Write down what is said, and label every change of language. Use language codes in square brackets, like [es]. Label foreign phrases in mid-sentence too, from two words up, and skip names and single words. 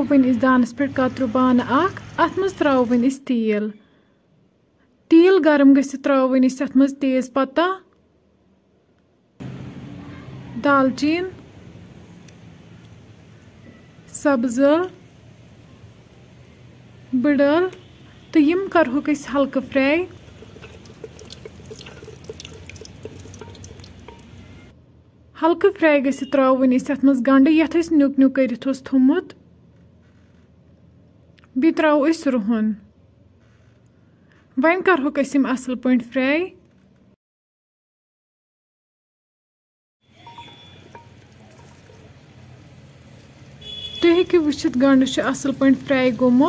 [ks] वन दानस पे कतरु बान अत मज त्रो वन तेल तेल गरम गसित त्रो वन अत मज तेज पत्ता दालचीन सब्ज बड़ल तो यम करहोक हल्का फ्राई हल्का फ्राई गसित त्रो वन अत मज गंड यथ न्युक न्युक करित थोमुत बी त्रो रुहन वहीं करहोक अस असल पॉइंट फ्राई। तुम हेकि वुचित गंड असल पॉइंट फ्राई गोमुत।